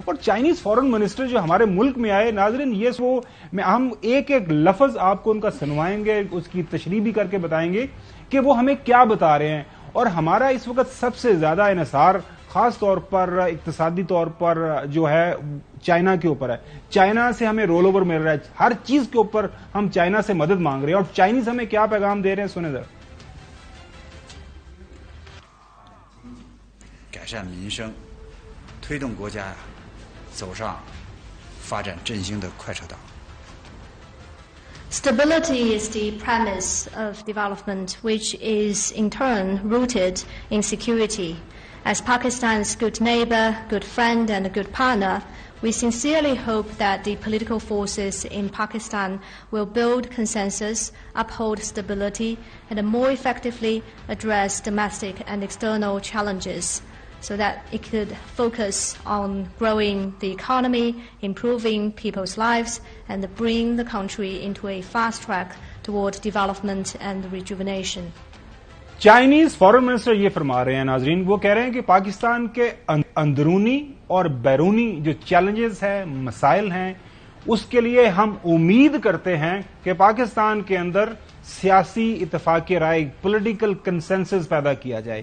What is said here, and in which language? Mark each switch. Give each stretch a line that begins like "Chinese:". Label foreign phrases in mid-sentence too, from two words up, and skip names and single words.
Urdu: اور
English: Chinese foreign minister
Urdu: جو ہمارے ملک میں آئے، ناظرین یہ ہم ایک ایک لفظ آپ کو ان کا سنوائیں گے، اس کی تشریح بھی کر کے بتائیں گے کہ وہ ہمیں کیا بتا رہے ہیں. اور ہمارا اس وقت سب سے زیادہ انحصار خاص طور پر اقتصادی طور پر جو ہے چائنا کے اوپر ہے. چائنا سے ہمیں
English: roll over
Urdu: مل رہا ہے، ہر چیز کے اوپر ہم چائنا سے مدد مانگ رہے ہیں، اور چائنیز ہمیں کیا پیغام دے رہے ہیں، سنیں ذرا.
Chinese: 改善民生，推动国家走上发展振兴的快车道。
English: Stability is the premise of development, which is in turn rooted in security. As Pakistan's good neighbor, good friend, and a good partner, We sincerely hope that the political forces in Pakistan will build consensus, uphold stability, and more effectively address domestic and external challenges, so that it could focus on growing the economy, improving people's lives, and bring the country into a fast track toward development and rejuvenation. Chinese foreign minister
Urdu: یہ فرما رہے ہیں ناظرین، وہ کہہ رہے ہیں کہ پاکستان کے اندرونی اور بیرونی جو چیلنجز ہیں، مسائل ہیں، اس کے لیے ہم امید کرتے ہیں کہ پاکستان کے اندر سیاسی اتفاق رائے,
English: political consensus
Urdu: پیدا کیا جائے.